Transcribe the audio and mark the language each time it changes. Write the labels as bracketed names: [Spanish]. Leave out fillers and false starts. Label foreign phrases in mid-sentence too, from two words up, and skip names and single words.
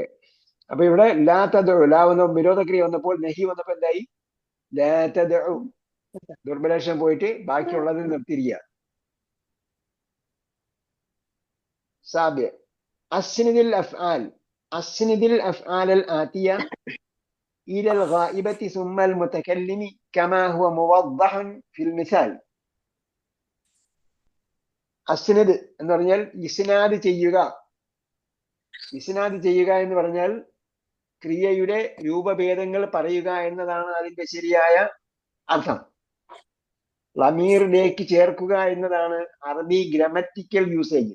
[Malayalam] അപ്പൊ ഇവിടെ [Arabic] لا تدع, [Malayalam] ലാ വന്ന വിരോധക്രിയ വന്നപ്പോൾ നഹി വന്നപ്പോ എന്തായി? [Arabic] لا تدع, [Malayalam] ദുർബലേഷം പോയിട്ട് ബാക്കിയുള്ളതിൽ നിർത്തിയിരിക്കുക. [Arabic] السابع أسند الأفعال أسند الأفعال الآتية إلى الغائبة ثم المتكلم كما هو موضح في المثال. [Malayalam] അസ്നദ് എന്ന് പറഞ്ഞാൽ ഇസ്നാദ് ചെയ്യുക. ഇസ്നാദ് ചെയ്യുക എന്ന് പറഞ്ഞാൽ ക്രിയയുടെ രൂപഭേദങ്ങൾ പറയുക എന്നതാണ് അതിന്റെ ശരിയായ അർത്ഥം. ലമീറിലേക്ക് ചേർക്കുക എന്നതാണ് അറബി [English] grammatical usage.